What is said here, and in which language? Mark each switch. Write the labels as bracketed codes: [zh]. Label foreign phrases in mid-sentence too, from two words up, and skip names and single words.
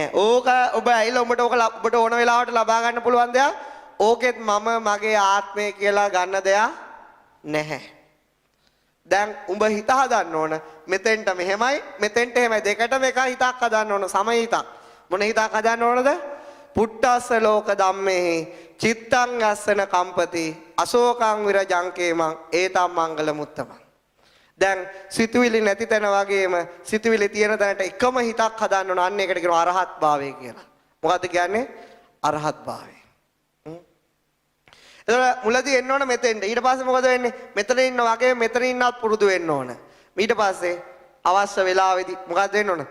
[si] ඕක ඔබ ඇයිලා ඔබට ඕන වෙලාවට ලබා ගන්න පුළුවන් දෙයක්. ඕකෙත් මම මගේ ආත්මය කියලා ගන්න දෙයක් නැහැ. දැන් උඹ හිත හදන්න ඕන මෙතෙන්ට මෙහෙමයි මෙතෙන්ට එහෙමයි දෙකටම එක හිතක් හදන්න ඕන සම හිතක්. මොන හිතක් හදන්න ඕනද? [pi] පුට්ටස්ස ලෝක ධම්මේ චිත්තං අස්සන කම්පති අශෝකං විරජංකේමං ඒතම් මංගල මුත්තමං. [si] දැන් සිතුවිලි නැති තැන වගේම සිතුවිලි තියෙන තැනට එකම හිතක් හදන්න ඕන. අන්න ඒකට කියනවා අරහත් භාවය කියලා. මොකද්ද කියන්නේ? අරහත් භාවය. එතකොට මුලදී එන්න ඕන මෙතෙන්ට. ඊට පස්සේ මොකද වෙන්නේ? මෙතන ඉන්න වගේ මෙතන ඉන්නත් පුරුදු වෙන්න ඕන. ඊට පස්සේ අවශ්‍ය වෙලාවෙදී මොකද වෙන්න ඕන?